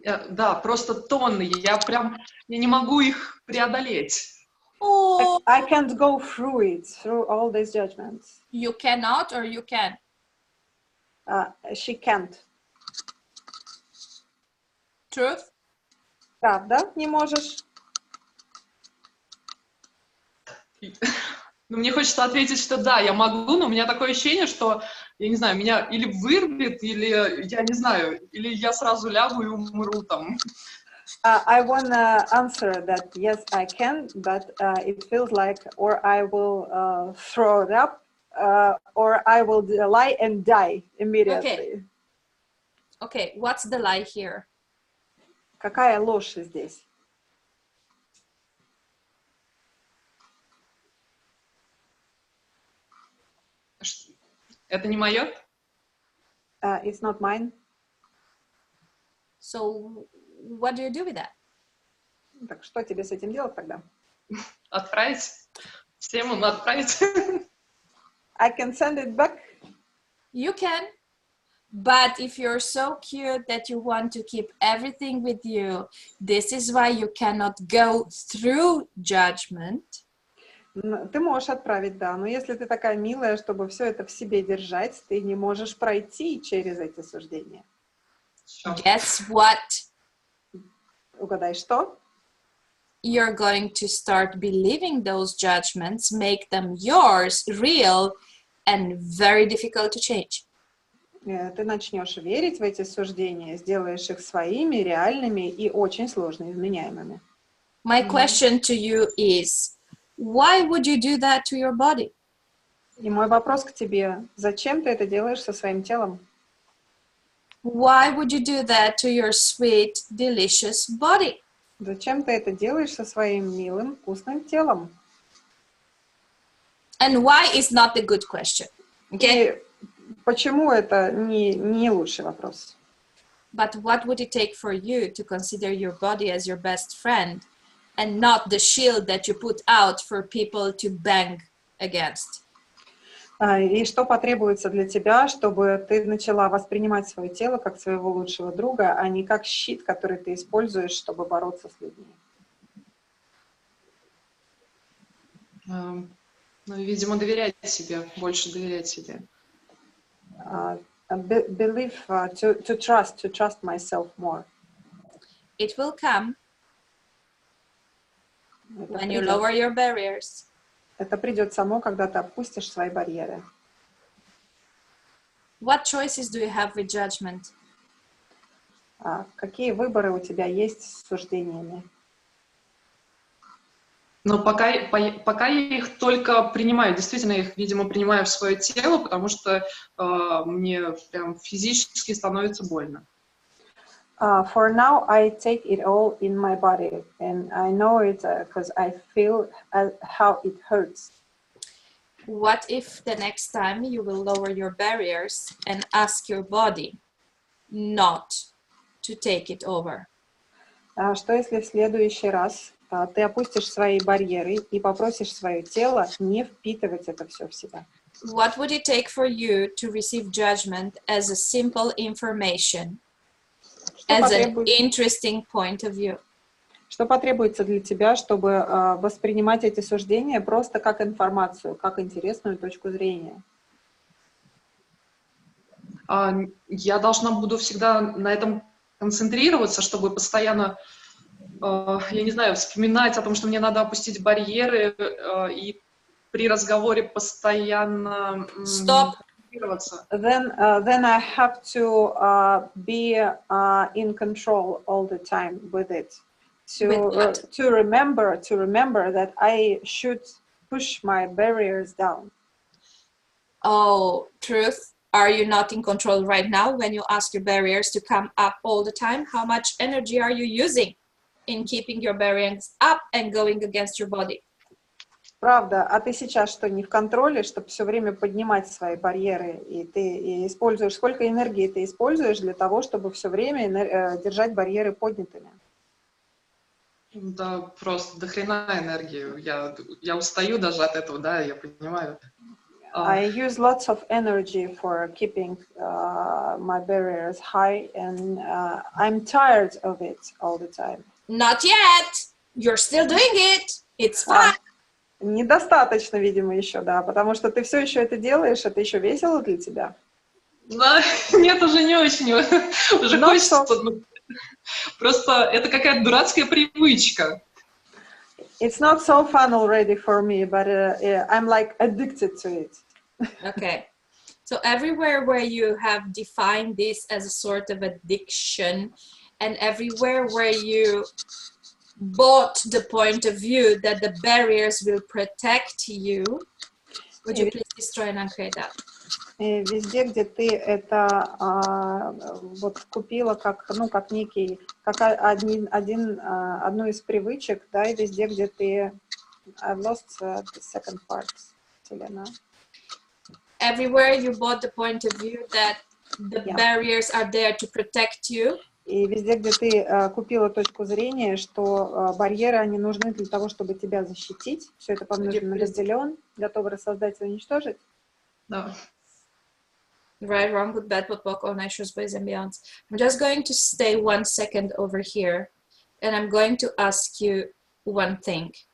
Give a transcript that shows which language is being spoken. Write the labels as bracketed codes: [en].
[ru] Да, просто тонны, я не могу их преодолеть. [en] Oh. I can't go through all these judgments. You cannot or you can? She can't. Truth? [ru] Правда, не можешь? Ну, мне хочется ответить, что да, я могу, но у меня такое ощущение, что, я не знаю, меня или вырвет, или, я не знаю, или я сразу лягу и умру там. [en] I want to answer that yes, I can, but it feels like, or I will throw it up, or I will lie and die immediately. Okay, what's the lie here? [ru] Какая ложь здесь? Это не мое? [en] It's not mine. So, what do you do with that? [ru] Так что тебе с этим делать тогда? Отправить? Всем им отправить? [en] I can send it back. You can. But if you're so cute that you want to keep everything with you, this is why you cannot go through judgment. [ru] Ты можешь отправить, да, но если ты такая милая, чтобы все это в себе держать, ты не можешь пройти через эти суждения. [en] Guess what? [ru] Угадай, что? [en] You're going to start believing those judgments, make them yours, real, and very difficult to change. [ru] Ты начнешь верить в эти суждения, сделаешь их своими, реальными и очень сложно изменяемыми. [en] My question to you is, why would you do that to your body? [ru] И мой вопрос к тебе: зачем ты это делаешь со своим телом? [en] Why would you do that to your sweet, delicious body? [ru] Зачем ты это делаешь со своим милым, вкусным телом? [en] And why is not a good question. Okay? [ru] И почему это не лучший вопрос? [en] But what would it take for you to consider your body as your best friend and not the shield that you put out for people to bang against? [ru] И что потребуется для тебя, чтобы ты начала воспринимать свое тело как своего лучшего друга, а не как щит, который ты используешь, чтобы бороться с людьми? Ну, видимо, доверять себе, больше доверять себе. [en] Believe, to trust myself more. It will come [ru] Это [en] when you [ru] придет. [en] lower your barriers. [ru] Это придет само, когда ты опустишь свои барьеры. [en] What choices do you have with judgment? [ru] Какие выборы у тебя есть с суждениями? Но пока я их только принимаю, действительно их, видимо, принимаю в свое тело, потому что мне прям физически становится больно. [en] For now, I take it all in my body, and I know it because I feel how it hurts. What if the next time you will lower your barriers and ask your body not to take it over? [ru] Что если в следующий раз ты опустишь свои барьеры и попросишь свое тело не впитывать это все в себя? [en] What would it take for you to receive judgment as a simple information, as an interesting point of view? [ru] Что потребуется для тебя, чтобы воспринимать эти суждения просто как информацию, как интересную точку зрения? Я буду всегда на этом концентрироваться, чтобы постоянно, я не знаю, вспоминать о том, что мне надо опустить барьеры и при разговоре постоянно концентрироваться. [en] Then I have to be in control all the time with it. To remember that I should push my barriers down. Oh, truth. Are you not in control right now when you ask your barriers to come up all the time? How much energy are you using in keeping your barriers up and going against your body? [ru] Правда, а ты сейчас что, не в контроле, чтобы все время поднимать свои барьеры, и ты используешь, сколько энергии ты используешь для того, чтобы все время держать барьеры поднятыми? Да, просто дохрена энергии. Я устаю даже от этого, да, я понимаю. [en] I use lots of energy for keeping my barriers high, and I'm tired of it all the time. Not yet. You're still doing it. It's fine. [ru] Недостаточно, видимо, еще, да, потому что ты все еще это делаешь, это еще весело для тебя. Да, нет, уже не очень. Уже хочется. Просто это какая-то дурацкая привычка. [en] It's not so fun already for me, but I'm like addicted to it. Okay. So everywhere where you have defined this as a sort of addiction, and everywhere where you bought the point of view that the barriers will protect you, would you please destroy and uncreate that? [ru] И везде, где ты это вот купила как некий, как одну из привычек, да, и везде, где ты [en] I've lost the second part, [ru] Selena. [en] Everywhere you bought the point of view that the barriers are there to protect you. [ru] И везде, где ты купила точку зрения, что барьеры, они нужны для того, чтобы тебя защитить, все это помножено на разделен, готовы рассоздать и уничтожить. Да. [en] Right, wrong, good, bad, what, walk, all night, shoes, boys, and beyonds. I'm just going to stay 1 second over here, and I'm going to ask you one thing.